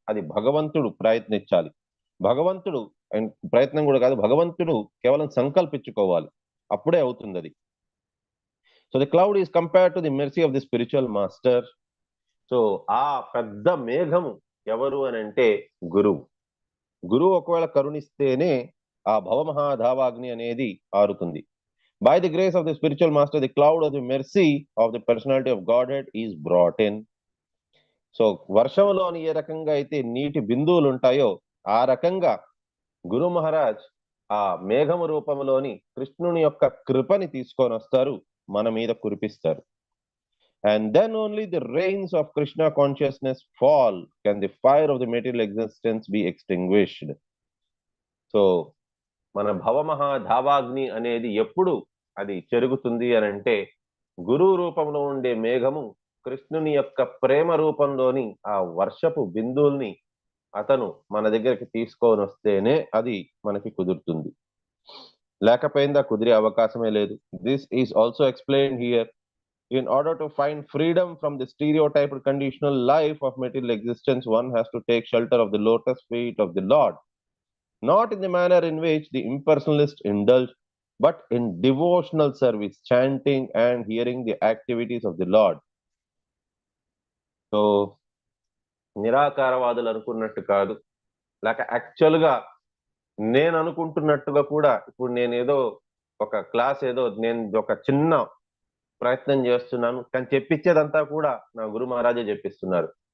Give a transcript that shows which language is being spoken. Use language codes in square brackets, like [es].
[te] అది భగవంతుడు ప్రయత్నించాలి. భగవంతుడు ప్రయత్నం కూడా కాదు, భగవంతుడు కేవలం సంకల్పించుకోవాలి, అప్పుడే అవుతుంది అది. [en] So the cloud is compared to the mercy of the spiritual master. [te] So ఆ పెద్ద మేఘము ఎవరు అని అంటే గురువు. గురువు ఒకవేళ కరుణిస్తేనే ఆ భవమహాధావాగ్ని అనేది ఆరుతుంది. [en] By the grace of the spiritual master, the cloud of the mercy of the personality of Godhead is brought in. [te] So వర్షంలోని ఏ రకంగా అయితే నీటి బిందువులు ఉంటాయో ఆ రకంగా గురు మహారాజ్ ఆ మేఘము రూపంలోని కృష్ణుని యొక్క కృపని తీసుకొని వస్తారు, మన మీద కురిపిస్తారు. [en] And then only the rains of Krishna consciousness fall, can the fire of the material existence be extinguished. [te] So మన భవమహాధావాగ్ని అనేది ఎప్పుడు అది చెరుగుతుంది అని అంటే గురువు రూపంలో ఉండే మేఘము కృష్ణుని యొక్క ప్రేమ రూపంలోని ఆ వర్షపు బిందువుల్ని అతను మన దగ్గరికి తీసుకొని వస్తేనే అది మనకి కుదురుతుంది. లేకపోయిందా కుదిరే అవకాశమే లేదు. [en] This is also explained here. In order to find freedom from the stereotyped conditional life of material existence, one has to take shelter of the lotus feet of the Lord, not in the manner in which the impersonalists indulge, but in devotional service, chanting and hearing the activities of the Lord. [te] So నిరాకారవాదులు అనుకున్నట్టు కాదు, లేక యాక్చువల్గా నేను అనుకుంటున్నట్టుగా కూడా ఇప్పుడు నేనేదో ఒక class ఏదో నేను ఒక చిన్న ప్రయత్నం చేస్తున్నాను, కానీ చెప్పించేదంతా కూడా నా గురు మహారాజే చెప్పిస్తున్నారు.